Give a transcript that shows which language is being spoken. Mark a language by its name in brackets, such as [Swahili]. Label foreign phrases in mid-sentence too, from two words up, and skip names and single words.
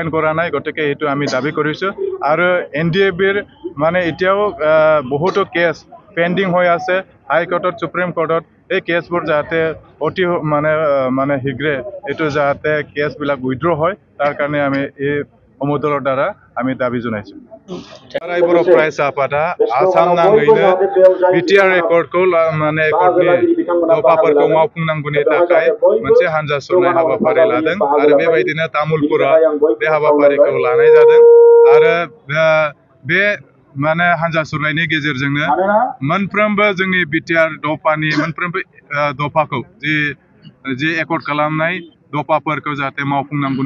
[Assamese] কৰা নাই গতিকে এটো আমি দাবী কৰিছো আৰু এনডিএবিৰ মানে এতিয়াও বহুতো কেছ পেন্ডিং হৈ আছে হাই কোৰ্টত সুপ্ৰিম কোৰ্টত এই কেছবোৰ যাতে অতি মানে শীঘ্ৰে এটো যাতে কেছবিলাক উইথড্ৰ হয় তাৰ কাৰণে আমি এই সমদলৰ দ্বাৰা আমি দাবী জনাইছো [Bodo] रायबर प्राय सापाटा आसाम नाङैनो बिटिआर एकर्डखौ माने एकर्डनि दफाफोरखौ मावफुंनांगौनि थाखाय मोनसे हानजा सुरनाय हाबाफारि लादों आरो बेबायदिनो तामुलपुरा बे हाबाफारिखौ लानाय जादों आरो बे माने हानजा सुरनायनि गेजेरजोंनो मोनफ्रोमबो जोंनि बिटिआर दफानि मोनफ्रोमबो दफाखौ जे एकर्ड खालामनाय दफाफोरखौ जाहाथे मावफुंनांगौनि